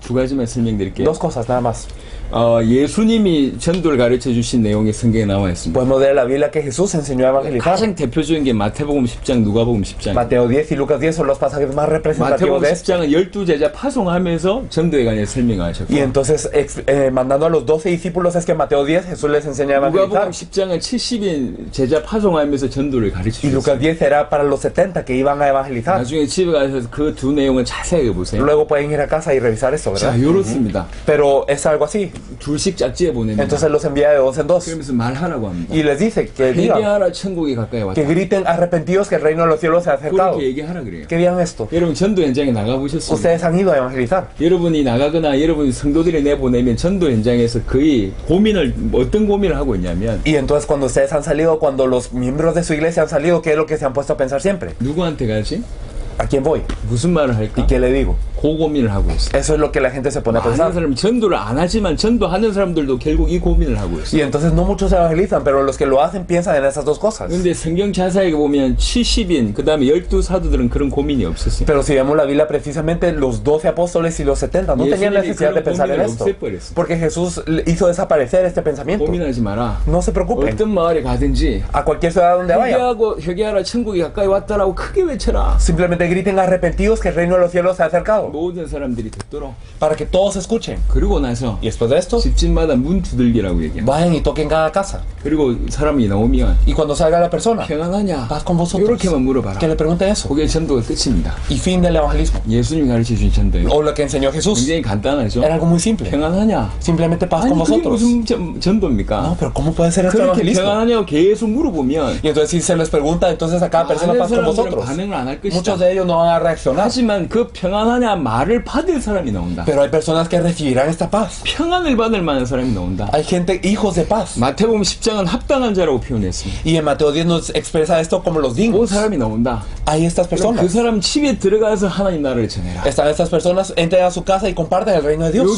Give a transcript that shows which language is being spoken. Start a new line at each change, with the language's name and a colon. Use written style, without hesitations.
Korean: 두 가지만 설명드릴게요.
Spanish: Dos cosas nada más.
Korean: 예수님이 전도를 가르쳐 주신 내용이 성경에 나와 있습니다.
Spanish: Podemos ver en la Biblia que Jesús enseñó a evangelizar.
Korean: 가장 대표적인 게 마태복음 10장, 누가복음 10장.
Spanish: Mateo 10 y Lucas 10 son los pasajes más representativos
Korean: 마태복음
Spanish: de esto.
Korean: 10장은 12제자 파송하면서 전도에 관해서 설명하셨고
Spanish: Y entonces, mandando a los 12 discípulos, es que en Mateo 10 Jesús les enseña a evangelizar.
Korean: 누가복음 10장은 70인 제자 파송하면서 전도를 가르쳐
Spanish: Y Lucas
Korean: 주셨어요.
Spanish: 10 era para los 70 que iban a evangelizar.
Korean: 나중에 집에 가서 그 두 내용을 자세하게 보세요.
Spanish: Luego pueden ir a casa y revisar esto,
Korean: 자,
Spanish: ¿verdad?
Korean: 요렇습니다.
Spanish: Pero es algo así.
Korean: 둘씩 짝지에 보냅니다.
Spanish: Entonces los envía de dos en dos.
Korean: 그러면서 말하라고 합니다.
Spanish: Y les dice que digan,
Korean: 회개하라 천국이 가까이 왔다.
Spanish: que griten arrepentidos que el reino de los cielos se ha acercado.
Korean: 그렇게 얘기하라 그래요.
Spanish: Que digan esto.
Korean: 여러분 전도 현장에 나가보셨습니까?
Spanish: Ustedes han ido a evangelizar.
Korean: 여러분이 나가거나 여러분 성도들이 내보내면 전도 현장에서 거의 고민을 어떤 고민을 하고 있냐면
Spanish: Y entonces cuando ustedes han salido, cuando los miembros de su iglesia han salido, ¿qué es lo que se han puesto a pensar siempre?
Korean: 누구한테 가지?
Spanish: ¿A quién voy?
Korean: 무슨 말을 할까?
Spanish: ¿Y qué le digo?
Korean: 그 고민을 하고 있어요.
Spanish: Eso es lo que la gente se pone a
Korean: 많은
Spanish: pensar.
Korean: 사람은 전도를 안 하지만 전도하는 사람들도 결국 이 고민을 하고 있어요.
Spanish: Y entonces no muchos evangelizan, pero los que lo hacen piensan en esas dos cosas.
Korean: 근데 성경 자세하게 보면 70인 그 다음에 12사도들은 그런 고민이 없었어요.
Spanish: Pero si vemos la Biblia, precisamente los 12 apóstoles y los 70 no tenían necesidad de pensar en esto. Porque Jesús hizo desaparecer este pensamiento.
Korean: 고민하지 마라.
Spanish: No se preocupen.
Korean: 어떤 마을에 가든지
Spanish: A cualquier ciudad donde vayan,
Korean: 회개하라 천국이 가까이 왔다라고 크게 외쳐라.
Spanish: simplemente griten arrepentidos que el reino de los cielos se ha acercado.
Korean: 모든 사람들이 듣도록.
Spanish: Para que todos escuchen.
Korean: 그리고 나서
Spanish: Y después de esto,
Korean: 집집마다 문 두들기라고 얘기합니다.
Spanish: vayan y toquen cada casa.
Korean: 그리고 사람이 나오면
Spanish: Y cuando salga la persona,
Korean: 평안하냐?
Spanish: paz con vosotros.
Korean: 이렇게만 물어봐라.
Spanish: Que le pregunten eso.
Korean: 그게 전도가 끝입니다.
Spanish: Y fin del evangelismo.
Korean: 예수님이 가르쳐준 전도예요.
Spanish: O lo que enseñó Jesús.
Korean: 굉장히 간단하죠.
Spanish: Era algo muy simple.
Korean: 평안하냐?
Spanish: Simplemente paz con vosotros.
Korean: 무슨 전도입니까?
Spanish: No, pero ¿cómo puede ser esto
Korean: 그렇게
Spanish: evangelismo?
Korean: 평안하냐고 계속 물어보면
Spanish: Y entonces si se les pregunta entonces a cada persona
Korean: 많은 사람들은
Spanish: vosotros.
Korean: 반응을 안 할 것이다.
Spanish: Muchos de ellos no van a reaccionar.
Korean: 하지만 그 평안하냐 말을 받을 사람이 나온다.
Spanish: Pero hay personas que recibirán esta paz.
Korean: 평안을 받을 만한 사람이 나온다.
Spanish: Hay gente, hijos de paz.
Korean: 마태복음 10장은 합당한 자라고 표현했습니다.
Spanish: Y en Mateo 10 nos expresa esto como los
Korean: 그
Spanish: dignos.
Korean: 사람이 나온다.
Spanish: Hay estas
Korean: 그럼 그
Spanish: personas.
Korean: 사람 집에 들어가서 하나님 나라를 전해라.
Spanish: Están estas personas, entren a su casa y comparten el reino de Dios.